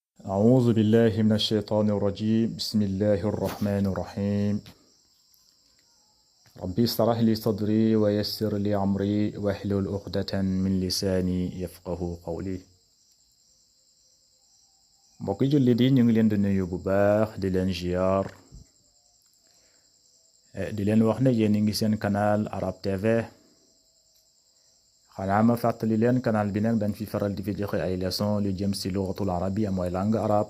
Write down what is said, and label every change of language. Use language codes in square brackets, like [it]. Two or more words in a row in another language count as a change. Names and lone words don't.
[ar] أعوذ بالله من الشيطان الرجيم بسم الله الرحمن الرحيم ربي اشرح لي صدري ويسر لي أمري واحلل عقدة من لساني يفقه قولي [wo] mbokki jullit yi ñu ngi leen di nuyu bu baax di leen ziar di leen wax ne yéen ngi seen canal Arab TV xanaa ma fàttali leen canal bi nag dañ fi faral di fi joxe ay leçon lu jëm si [ar] اللغة العربية [wo] mooy [fr] langue arabe.